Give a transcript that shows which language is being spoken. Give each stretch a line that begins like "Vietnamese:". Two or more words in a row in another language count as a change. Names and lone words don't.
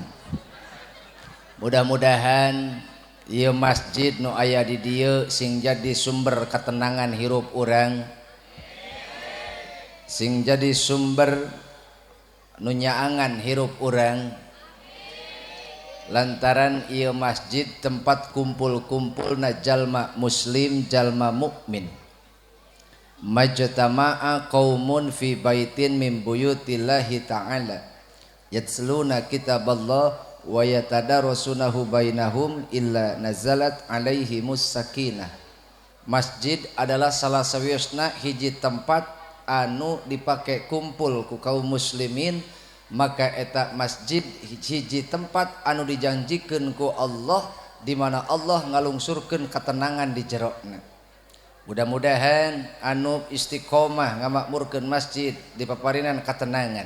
Sundanese: Mudah-mudahan ieu masjid nu aya di dieu sing jadi sumber ketenangan hirup urang, sing jadi sumber nu nyaangan hirup urang, lantaran ieu masjid tempat kumpul-kumpulna jalma muslim, jalma mukmin.
Arabic: ما اجتمع قوم في بيت من بيوت الله تعالى يتلون كتاب الله ويتدارسونه بينهم إلا نزلت عليهم السكينة.
Sundanese: Masjid adalah salah sawiosna hiji tempat anu dipake kumpul ku kaum muslimin, maka eta masjid hiji tempat anu dijanjikeun ku Allah di mana Allah ngalungsurkeun ketenangan di jerona. Mudah-mudahan anu istiqomah ngamakmurkeun masjid dipaparinan ketenangan.